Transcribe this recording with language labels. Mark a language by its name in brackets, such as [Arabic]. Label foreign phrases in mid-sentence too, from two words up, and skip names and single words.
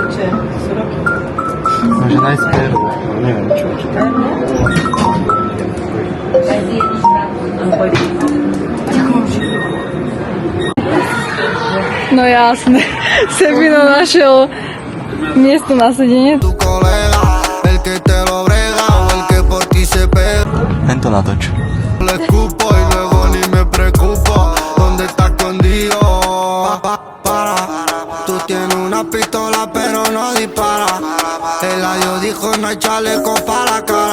[Slovak] Môže nájsť perlu, ale neviem čo tam. No jasné. Sebino našiel miesto na sedenie. [Spanish] Tu colega, el que te lo brega o el que por ti se pega. [Slovak] Tento natoč. [Spanish] Le escupo y luego ni me preocupo. ¿Dónde está escondido? Para. Tú tienes una pistola pero no dispara. El ayo dijo no hay chaleco para la cara.